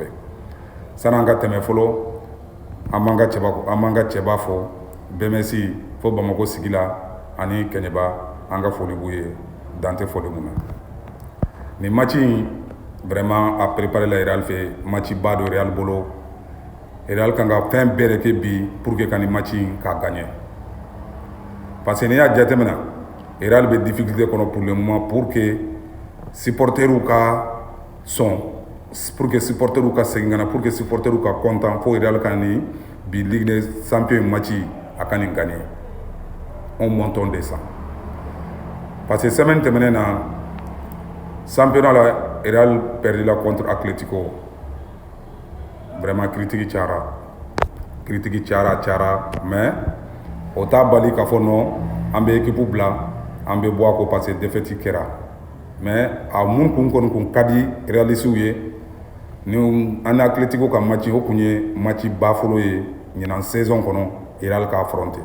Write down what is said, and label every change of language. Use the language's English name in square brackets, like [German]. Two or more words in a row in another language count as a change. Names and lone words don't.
[Bambara] San'an ka tɛmɛ fɔlɔ an b'an ka cɛba fɔ BMS fo Bamako sigi la ani Kɛɲɛba, an ka foli b'u ye dan tɛ foli mun na. Nin match in vraiment a préparé la Real fɛ, match ba do Real bolo. Real kan ka fɛn bɛɛ de kɛ bi [French] pour que [Bambara] ka nin match in k'a gagner. Parce que n'i y'a jateminɛ Real bɛ difficulté kɔnɔ [French] pour le moment pour que [Bambara] supporterw ka sɔn, [French] pour que [Bambara] supporterw ka segin ka na, [French] pour que [Bambara] supporterw ka content, fo Real ka nin bi Ligue des Champions match a ka nin gagner. [French] On monte, on descend. Parce que semaine [Bambara] tɛmɛnen na [French] championnat la Real perdu la contre Atlético. Vraiment critique [Bambara] cayara, mais o t'a bali k'a fɔ non an bɛ équipe bila, an bɛ bɔ a ko [French] parce que défaite [Bambara] kɛra. Mais a mun kun ka di Realisiw ye ni an ni Atlético ka match o kun ye match ba fɔlɔ ye ɲinan saison kɔnɔ Real ka affronter.